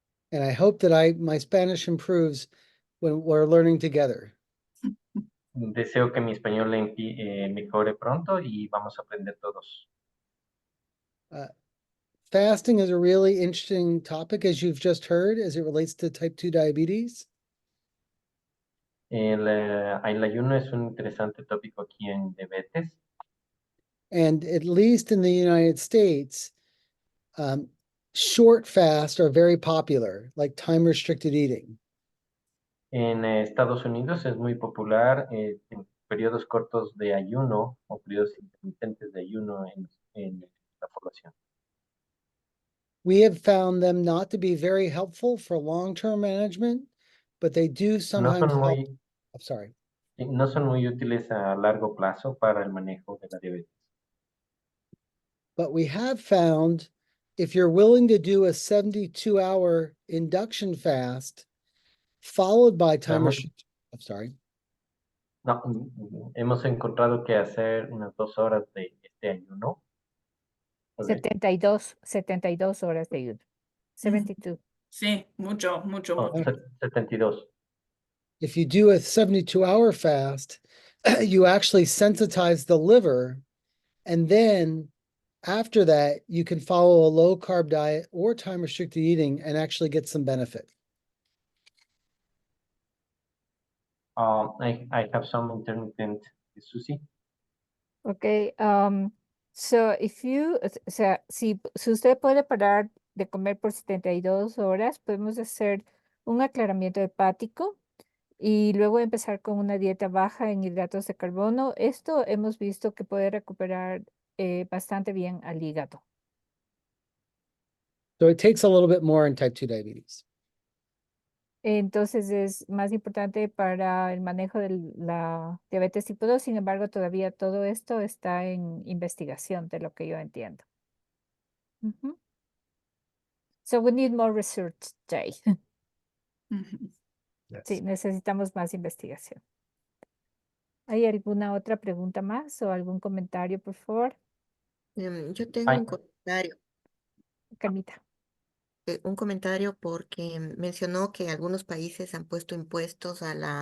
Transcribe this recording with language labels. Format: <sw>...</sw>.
<en>And I hope that my Spanish improves when we're learning together.</en> <es>Deseo que mi español mejore pronto y vamos a aprender todos.</es> <en>Fasting is a really interesting topic, as you've just heard, as it relates to type 2 diabetes.</en> <es>El ayuno es un interesante tópico aquí en diabetes.</es> <en>And at least in the United States, short fasts are very popular, like time-restricted eating.</en> <es>En Estados Unidos es muy popular en periodos cortos de ayuno o periodos intermitentes de ayuno en la población.</es> <en>We have found them not to be very helpful for long-term management, but they do sometimes help. I'm sorry.</en> <es>No son muy útiles a largo plazo para el manejo de la diabetes.</es> <en>But we have found if you're willing to do a 72-hour induction fast, followed by time restriction. I'm sorry.</en> <es>No, hemos encontrado que hacer unas 2 horas de este ayuno. 72 horas de ayuno. 72. Sí, mucho. 72.</es> <en>If you do a 72-hour fast, you actually sensitize the liver, and then after that, you can follow a low-carb diet or time-restricted eating and actually get some benefit. I have some intermittent, Susie. Okay, so if you,</en> <es>o sea, si usted puede parar de comer por 72 horas, podemos hacer un aclaramiento hepático y luego empezar con una dieta baja en hidratos de carbono. Esto hemos visto que puede recuperar bastante bien al hígado.</es> <en>So it takes a little bit more in type 2 diabetes.</en> <es>Entonces es más importante para el manejo de la diabetes tipo 2. Sin embargo, todavía todo esto está en investigación, de lo que yo entiendo. Ujú.</es> <en>So we need more research, Jay. Ujú.</en> <es>Sí, necesitamos más investigación. ¿Hay alguna otra pregunta más o algún comentario, por favor? Yo tengo Ay, Carmita. un comentario porque mencionó que algunos países han puesto impuestos a</es>